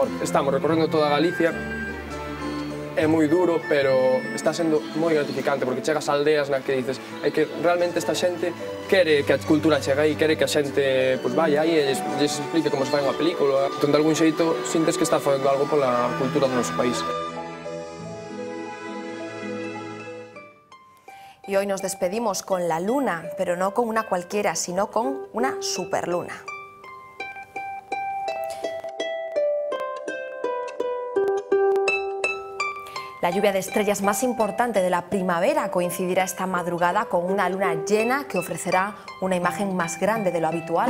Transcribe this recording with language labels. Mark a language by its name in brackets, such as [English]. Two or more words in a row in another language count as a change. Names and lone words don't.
[Galician] Estamos recorrendo toda Galicia, é moi duro, pero está sendo moi gratificante, porque chegas a aldeas na que dices que realmente esta xente quere que a cultura chegue aí, quere que a xente vaya aí e lles explique como se fai unha película. Entón, de algún xeito, sintes que estás facendo algo pola cultura do noso país. [Spanish] Y hoy nos despedimos con la luna, pero no con una cualquiera, sino con una superluna. La lluvia de estrellas más importante de la primavera coincidirá esta madrugada con una luna llena que ofrecerá una imagen más grande de lo habitual.